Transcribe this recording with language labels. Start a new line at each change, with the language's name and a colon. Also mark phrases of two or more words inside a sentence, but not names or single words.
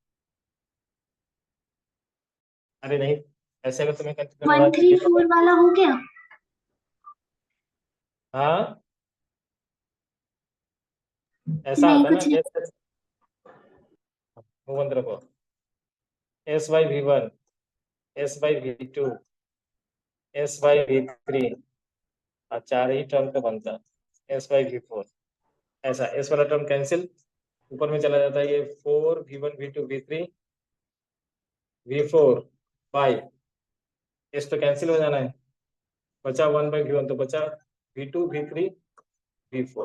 Hindi: अरे नहीं, ऐसे अगर तुम्हें कंफ्यूजन हो रहा 1 है तो 3 ये 4 वाला हो गया। हाँ ऐसा नहीं आता है ना, कुछ नहीं। बंद रखो, S by V1, S by V2, S by V3, और चार ही टर्म का बनता है S by V4। ऐसा S वाला टर्म कैंसिल, ऊपर में चला जाता है ये 4 V1 V2 V3 V4 बाई S तो कैंसिल हो जाना है, बचा 1 by V1, तो बचा V2 V3 V4।